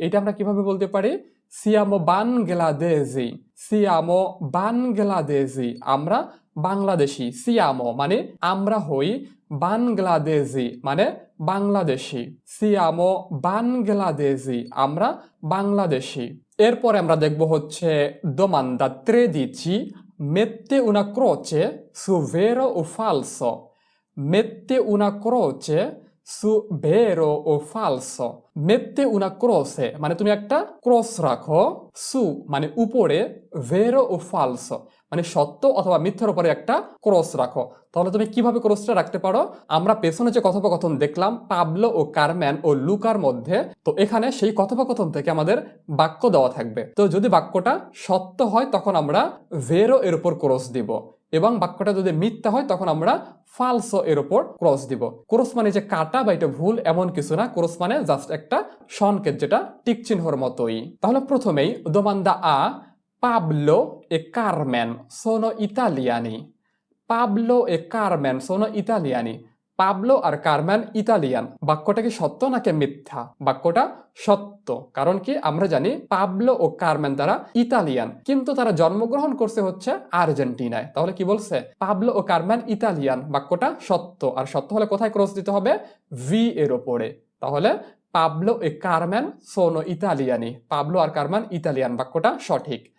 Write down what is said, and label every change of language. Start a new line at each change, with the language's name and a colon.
Bangla: এটা আমরা কিভাবে বলতে পারি?
Italian: siamo bangladesi, siamo bangladesi
Bangla: আমরা বাংলাদেশি, siamo মানে আমরা হই, bangladesi মানে বাংলাদেশি, siamo bangladesi আমরা বাংলাদেশি।
Italian: এরপরে আমরা দেখব হচ্ছে domanda 13 mette una croce su vero o falso, mette una croce su vero o falso, mette una croce
Bangla: মানে তুমি একটা ক্রস রাখো,
Italian: su মানে উপরে, vero o falso
Bangla: মানে সত্য অথবা মিথ্যার উপরে একটা ক্রস রাখো। তাহলে তুমি কিভাবে ক্রসটা রাখতে পারো? আমরা পেছনে যে কথোপকথন দেখলাম পাবলো ও কারম্যান ও লুকার মধ্যে, তো এখানে সেই কথোপকথন থেকে আমাদের বাক্য দেওয়া থাকবে। তো যদি বাক্যটা সত্য হয় তখন আমরা ভেরো এর উপর ক্রস দিব, এবং বাক্যটা যদি মিথ্যা হয় তখন আমরা ফালসো এর উপর ক্রস দিব। ক্রস মানে যে কাটা বা এটা ভুল এমন কিছু না, ক্রস মানে জাস্ট একটা সংকেত যেটা টিক চিহ্নর মতোই।
Italian: তাহলে প্রথমেই domanda A, Pablo e Carmen sono italiani, Pablo e Carmen sono italiani
Bangla: Pablo আর Carman Italian. বাক্যটা কি সত্য নাকি মিথ্যা? বাক্যটা সত্য, কারণ কি আমরা জানি পাবলো ও কারম্যান তারা ইতালিয়ান, কিন্তু তারা জন্মগ্রহণ করছে হচ্ছে আর্জেন্টিনায়। তাহলে কি বলছে? পাবলো ও কারম্যান ইতালিয়ান, বাক্যটা সত্য। আর সত্য হলে কোথায় ক্রস দিতে হবে? ভি এর ওপরে। তাহলে
Italian: পাবলো এ কারম্যান সোনো ইতালিয়ানি,
Bangla: পাবলো আর কারম্যান ইতালিয়ান, বাক্যটা সঠিক।